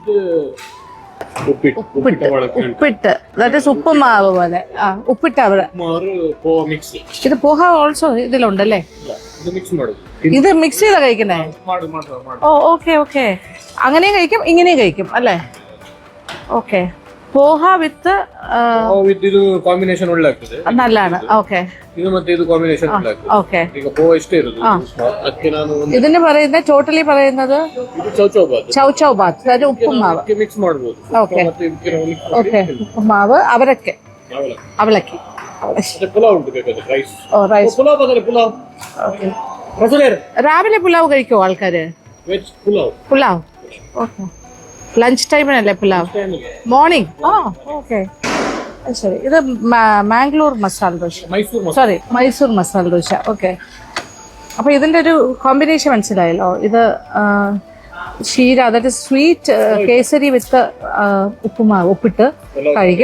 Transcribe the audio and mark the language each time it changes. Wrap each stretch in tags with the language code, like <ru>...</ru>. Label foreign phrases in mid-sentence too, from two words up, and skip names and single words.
<ml>ഉപ്പിട്ട്,</ml> <en>that is</en> <ml>ഉപ്പുമാവ് പോലെ. ഉപ്പിട്ട് അവിടെ. ഇത് പോഹ ഓൾസോ ഇതിലുണ്ടല്ലേ? ഇത് മിക്സ് ചെയ്താ കഴിക്കുന്നേ? ഓ, ഓക്കെ. അങ്ങനെയും കഴിക്കും, ഇങ്ങനെയും കഴിക്കും അല്ലേ? ഓക്കെ. പോഹ വിത്ത്</ml> <kn>ಇದು ಕಾಂಬಿನೇಷನ್ ಒಳ್ಳೆ ಆಗ್ತದೆ,</kn> <ml>നല്ലതാണ്. ഓക്കെ.</ml> <kn>ಇದು ಮತ್ತೆ ಇದು ಕಾಂಬಿನೇಷನ್ ಒಳ್ಳೆ ಆಗ್ತದೆ. ಓಕೆ. ಈಗ ಪೋಹ ಇಷ್ಟೇ ಇರೋದು, ಅದಕ್ಕೆ ನಾನು</kn> <ml>ഇതിന് പറയുന്നത് ടോട്ടലി പറയുന്നത് ചൗചൗബാത്ത്, അതായത് ഉപ്പുമാവ്</ml> <kn>ಮಿಕ್ಸ್ ಮಾಡಬಹುದು.</kn> <ml>ഓക്കെ.</ml> <kn>ಮತ್ತೆ ಇದಕ್ಕೆ ನಾವು mix</kn> <ml>ഓക്കെ, ഉപ്പുമാവ്, അവലക്കി.</ml> <kn>ಪುಲಾವ್ ಉಂಟು ಬೇಕಾದ್ರೆ ರೈಸ್.</kn> <ml>ഓ, റൈസ്.</ml> <kn>ಪುಲಾವ್ ಬದಲು ಪುಲಾವ್.</kn> <ml>ഓക്കെ.</ml> <kn>ರಸಲೇರ್</kn> <ml>രാവിലെ പുലാവ് കഴിക്കുമോ ആൾക്കാര്?</ml> <kn>ವೆಜ್ ಪುಲಾವ್.</kn> <ml>ഓക്കെ. ലഞ്ച് ടൈമിനല്ലേ പുലാവ്? മോർണിംഗ്. ഓക്കെ, ശരി. ഇത് മാംഗ്ലൂർ മസാല ദോശ, മൈസൂർ മസാല ദോശ. ഓക്കെ. അപ്പോൾ ഇതിൻ്റെ ഒരു കോമ്പിനേഷൻ മനസ്സിലായല്ലോ. ഇത് ക്ഷീര, അതായത് സ്വീറ്റ് കേസരി വിത്ത് ഉപ്പുമാവ്, ഉപ്പിട്ട് കഴിക്കും.</ml>